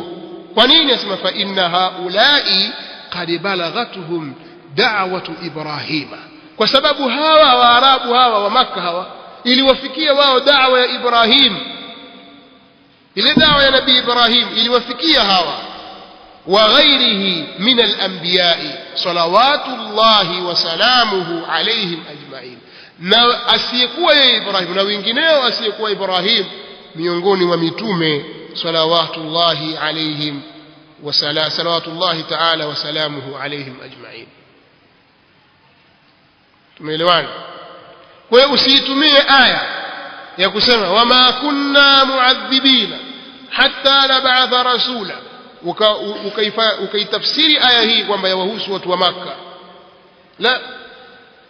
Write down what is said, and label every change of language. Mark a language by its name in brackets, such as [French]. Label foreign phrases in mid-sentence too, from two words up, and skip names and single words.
[Swahili] Kwa nini? Anasema [Arabic] فإن هؤلاء قد بلغتهم دعوة إبراهيم, [Swahili] kwa sababu hawa Waarabu hawa wa Makka hawa iliwafikia wao da'wa ya Ibrahim, ile da'wa ya Nabii Ibrahim iliwafikia hawa, [Arabic] وغيره من الأنبياء صلوات الله وسلامه عليهم أجمعين, [Swahili] na asiyekuwa yeye Ibrahim na wengineo asiyekuwa Ibrahim miongoni mwa mitume [Arabic] صلوات الله عليهم وصلوات الله تعالى وسلامه عليهم أجمعين. [Swahili] Tumeelewana? Kwa hiyo usiitumie aya ya kusema [Arabic] وما كنا معذبين حتى نبعث رسولا [Swahili] ukaitafsiri aya hii kwamba yawahusu watu wa Makka.